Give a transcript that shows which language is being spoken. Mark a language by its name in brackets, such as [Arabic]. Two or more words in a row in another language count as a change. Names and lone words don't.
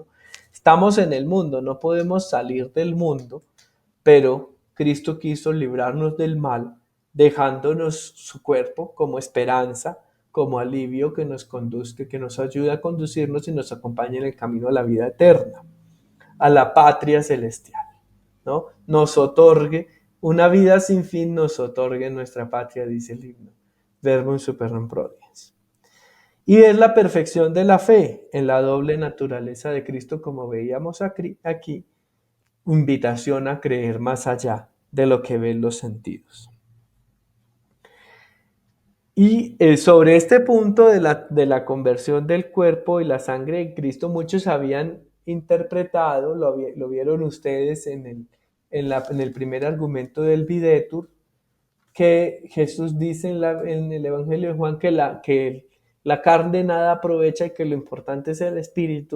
[Spanish] Estamos en el mundo, no podemos salir del mundo, pero Cristo quiso librarnos del mal, dejándonos su cuerpo como esperanza, como alivio que nos conduzca, que nos ayuda a conducirnos y nos acompaña en el camino a la vida eterna, a la patria celestial, ¿no? Nos otorgue una vida sin fin, nos otorgue nuestra patria, dice el himno. [Latin] Verbum superum prodiens. [Spanish] Y es la perfección de la fe en la doble naturaleza de Cristo, como veíamos aquí, invitación a creer más allá de lo que ven los sentidos. Y sobre este punto de la conversión del cuerpo y la sangre de Cristo, muchos habían interpretado, lo vieron ustedes en el primer argumento del Videtur, que Jesús dice en el Evangelio de Juan que la carne nada aprovecha y que lo importante es el espíritu.